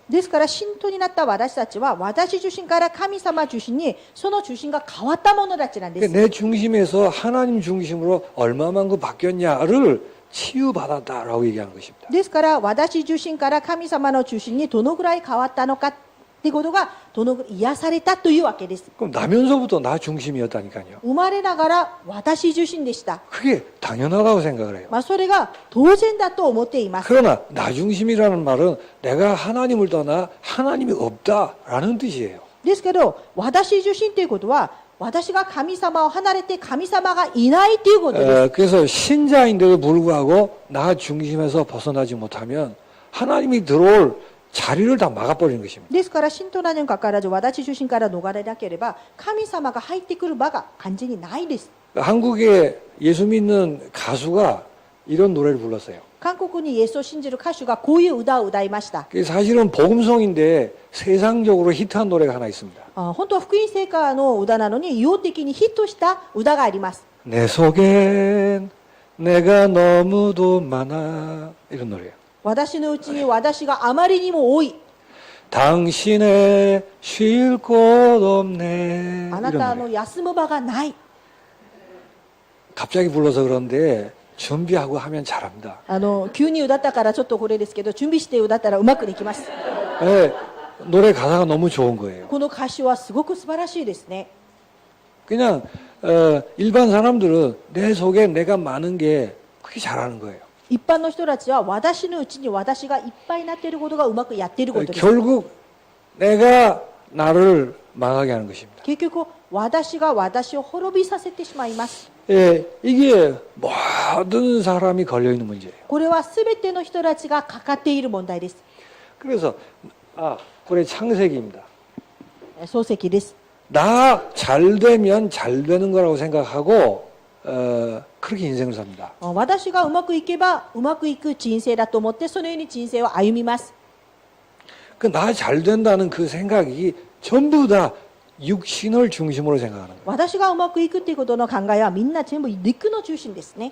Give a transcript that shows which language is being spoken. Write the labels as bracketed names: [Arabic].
[Japanese] ですから信徒になった私たちは私中心から神様中心にその中心が変わった者たちなんです。 [Korean] 내 중심에서 하나님 중심으로 얼마만큼 바뀌었냐를 치유받았다라고 얘기하는 것입니다. [Japanese] ですから私中心から神様の中心にどのぐらい変わったのかってことがどのぐらい癒されたというわけです。 [Korean] 그럼 나면서부터 나 중심이었다니까요. [Japanese] 生まれながら私中心でした。 [Korean] 그게 당연하다고 생각을 해요. [Japanese] それが当然だと思っています。 [Korean] 그러나 나 중심이라는 말은 내가 하나님을 떠나 하나님이 없다라는 뜻이에요. [Japanese] ですけど私中心ということは私が神様を離れて神様がいないということです。 [Korean] 그래서 신자인데도 불구하고 나 중심에서 벗어나지 못하면 하나님이 들어올 자리를 다 막아버리는 것입니다. [Japanese] ですから信徒なのにかかわらず私中心から逃れなければ神様が入ってくる場が完全にないです。 [Korean] 한국에 예수 믿는 가수가 이런 노래를 불렀어요. [Japanese] 韓国にイエスを信じる歌手がこういう歌を歌いました。 [Korean] 그게 사실은 복음성인데 세상적으로 히트한 노래가 하나 있습니다. [Japanese] 本当は福音聖歌の歌なのに、世的にヒットした歌があります。 [Korean] 내 속엔 내가 너무도 많아 이런 노래예요. [Japanese] 私のうちに私があまりにも多い。 [Korean] 당신의 쉴 곳 없네 [Japanese] あな [Korean] 이런 [Japanese] た [Korean] 노래. [Japanese] の休む場がない。 [Korean] 갑자기 불러서 그런데 준비하고 하면 잘합니다. [Japanese] 急に歌ったからちょっとこれですけど、準備して歌ったらうまくできます。 [Korean] 네, 노래 가사가 너무 좋은 거예요. [Japanese] この歌詞はすごく素晴らしいですね。 [Korean] 그냥 일반 사람들은 내 속에 내가 많은 게 그게 잘하는 거예요. [Japanese] 一般の人たちは私のうちに私がいっぱいになっていることがうまくやっていることです。 [Korean] 결국 내가 나를 망하게 하는 것입니다. [Japanese] 結局私が私を滅びさせてしまいます。 [Korean] 예, 이게 모든 사람이 걸려 있는 문제예요. [Japanese] これは全ての人たちがかかっている問題です。 [Korean] 그래서 그래 창세기입니다. [Japanese] 漱石です。 [Korean] 나 잘 되면 잘 되는 거라고 생각하고 그렇게 인생을 삽니다. [Japanese] 私がうまくいけばうまくいく人生だと思ってそのように人生を歩みます。 [Korean] 그 나 잘 된다는 그 생각이 전부 다 육신을 중심으로 생각하는 거예요. [Japanese] 私がうまくいくっていうことの考えはみんな全部肉の中心ですね。